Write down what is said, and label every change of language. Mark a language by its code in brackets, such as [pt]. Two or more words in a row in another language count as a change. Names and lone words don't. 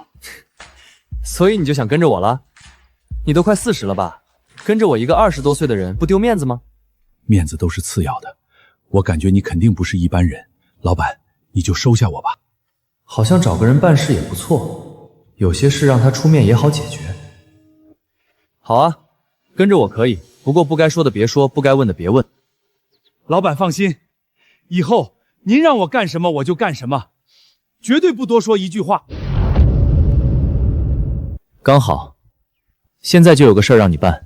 [zh] 所以你就想跟着我了？你都快40了吧？跟着我一個20多歲的人，不丟面子嗎？面子都是次要的，我感覺你肯定不是一般人。老板，你就收下我吧。好像找個人辦事也不錯，有些事讓他出面也好解決。好啊，跟着我可以，不過不該說的別說，不該問的別問。老板放心，以後您讓我幹什麼我就幹什麼，絕對不多說一句話。剛好，現在就有個事兒讓你辦。